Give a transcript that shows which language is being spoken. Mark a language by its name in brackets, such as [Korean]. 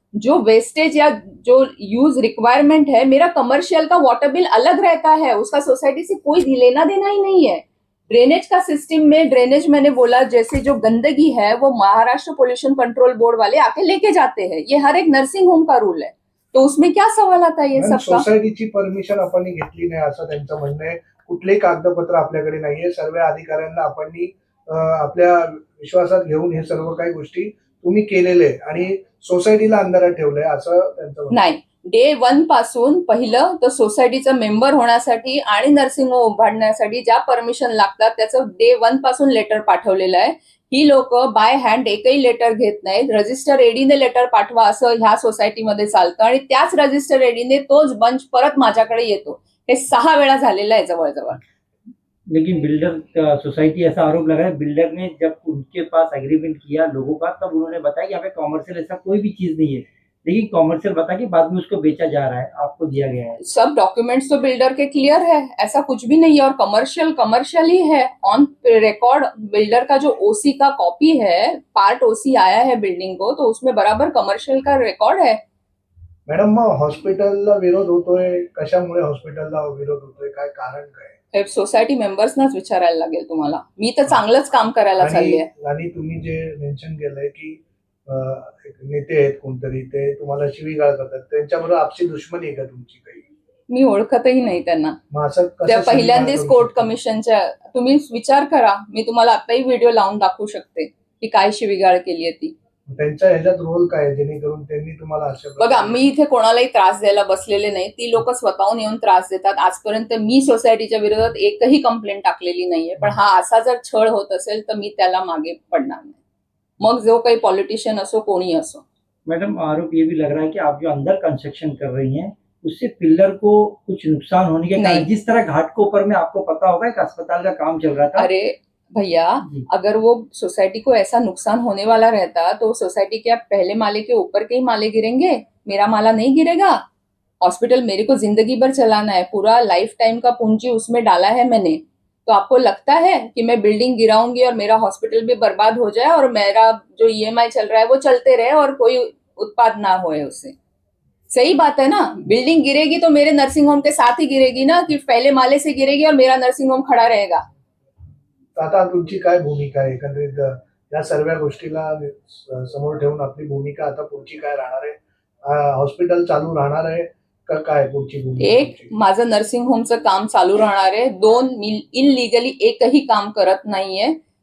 [Hindi] जो वेस्टेज या जो यूज रिक्वायरमेंट है, मेरा कमर्शियल का वाटर बिल अलग रहता है, उसका सोसाइटी से कोई लेना देना ही नहीं है. ड्रेनेज का सिस्टम में, ड्रेनेज मैंने बोला जैसे जो गंदगी है वो महाराष्ट्र पोल्यूशन कंट्रोल बोर्ड वाले आके लेके जाते हैं, ये हर एक नर्सिंग होम का रूल है. तो उसमें क्या सवाल आता है ये [English] ma'am, [Hindi] सबका? [Marathi] सोसायटीची परमिशन आपण घेतली नाही असं त्यांचं म्हणणं आहे. कुठलेही कागदपत्र आपल्याकडे नाहीये. सर्व अधिकाऱ्यांना आपण आपल्या विश्वासात घेऊन हे सर्व काही गोष्टी तुम्ही केलेले आहे आणि सोसायटीला अंधारात ठेवलंय असं त्यांचं म्हणणं आहे. नाही, डे 1 पासून पहिलं तर सोसायटीचा मेंबर होण्यासाठी आणि नर्सिंग होम उभारण्यासाठी ज्या परमिशन लागतात त्याचं डे 1 पासून लेटर पाठवलेलं आहे. ही लोक बाय हँड एकही लेटर घेत नाहीत. रजिस्टर एडीने लेटर पाठवा असं ह्या सोसायटीमध्ये चालतं, आणि त्याच रजिस्टर एडीने तोच बंच परत माझ्याकडे येतो. हे 6 वेळा झालेलं आहे जवळजवळ. लेकिन बिल्डर, सोसाइटी ऐसा आरोप लगा है, बिल्डर ने जब उनके पास एग्रीमेंट किया लोगों का, तब उन्होंने बताया कि यहाँ पे कॉमर्शियल ऐसा कोई भी चीज नहीं है, लेकिन कॉमर्शियल बता के बाद में उसको बेचा जा रहा है, आपको दिया गया है। सब डॉक्यूमेंट्स तो बिल्डर के क्लियर है, ऐसा कुछ भी नहीं है. और कमर्शियल कमर्शियल ही है. ऑन रिकॉर्ड बिल्डर का जो ओसी का कॉपी है, पार्ट ओसी आया है बिल्डिंग को, तो उसमें बराबर कमर्शियल का रिकॉर्ड है. मॅडम, मग हॉस्पिटलला विरोध होतोय, कशामुळे हॉस्पिटलला विरोध होतोय, काय कारण काय? हे सोसायटी मेंबर्सनाच विचारायला लागेल तुम्हाला. मी तर चांगलंच काम करायला चालली आहे. आणि तुम्ही जे मेन्शन केलंय की एक नेते आहेत कोणतरी, ते तुम्हाला शिवीगाळ करतात, त्यांच्याबरोबर आपसी दुश्मनी आहे का तुमची काही? मी ओळखतही नाही त्यांना. मग असं कसं त्या पहिल्यांदाच शिवीगाळ करू कोर्ट शकतो? कमिशनच्या, तुम्ही विचार करा, मी तुम्हाला आताही व्हिडिओ लावून दाखवू शकते की काय शिवीगाळ केली आहे ती. त्यांचा ह्याच्यात रोल काय आहे जेणेकरून त्यांनी तुम्हाला अशा बघा, प्रकारे- मी इथे कोणालाही त्रास द्यायला बसलेले नाही. ती लोक स्वतःहून येऊन त्रास देतात. आजपर्यंत मी सोसायटीच्या विरोधात एकही कंप्लेंट टाकलेली नाहीये. पण हा असा जर छळ होत असेल तर मी त्याला मागे पडणार नाही, मग जो काही पॉलिटिशियन असो, कोणी असो. [Hindi] मैडम, आरोप ये भी लग रहा है कि आप जो अंदर कंस्ट्रक्शन कर रही हैं उससे पिलर को कुछ नुकसान होने के कारण, नहीं। जिस तरह घाट के ऊपर में आपको पता होगा एक अस्पताल का काम चल रहा था। अरे भैया, जी। अगर वो सोसाइटी को ऐसा नुकसान होने वाला रहता तो सोसाइटी के पहले माले के ऊपर के ही माले गिरेंगे, मेरा माला नहीं गिरेगा। हॉस्पिटल मेरे को जिंदगी भर चलाना है, पूरा लाइफ टाइम का पूंजी उसमें डाला है मैंने। तो आपको लगता है कि मैं बिल्डिंग गिराऊंगी और मेरा हॉस्पिटल भी बर्बाद हो जाए और मेरा जो ईएमआई चल रहा है वो चलते रहे और कोई उत्पाद ना होए उससे? सही बात है ना। बिल्डिंग गिरेगी तो मेरे नर्सिंग होम के साथ ही गिरेगी ना, कि पहले माले से गिरेगी और मेरा नर्सिंग होम खड़ा रहेगा? [Marathi] आता तुमची काय भूमिका आहे एकंदरीत या सर्व गोष्टीला समोर ठेवून आपली भूमिका आता पुढची काय राहणार आहे? हॉस्पिटल चालू राहणार आहे का काय पुढची भूमिका एक, तुमची? माझं नर्सिंग होमचं काम चालू राहणार आहे. 2, मी इनलिगली एकही काम करत नाहीये.